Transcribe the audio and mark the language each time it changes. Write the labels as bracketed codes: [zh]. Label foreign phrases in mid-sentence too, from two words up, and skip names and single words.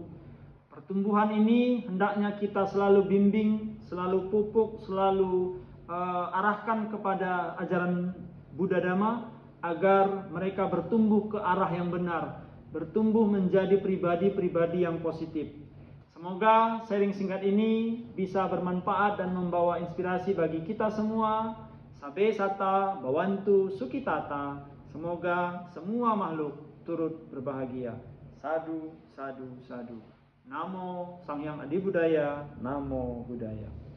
[id] Pertumbuhan ini hendaknya kita selalu bimbing, selalu pupuk, selalu arahkan kepada ajaran Buddha Dhamma, agar mereka bertumbuh ke arah yang benar, bertumbuh menjadi pribadi-pribadi yang positif. Semoga sharing singkat ini bisa bermanfaat dan membawa inspirasi bagi kita semua. [pi] Sabe sata bawantu sukitata. [id] Semoga semua makhluk turut berbahagia. [pi] Sadu, sadu, sadu. Namo Sang Hyang Adi Budaya. Namo Buddhaya.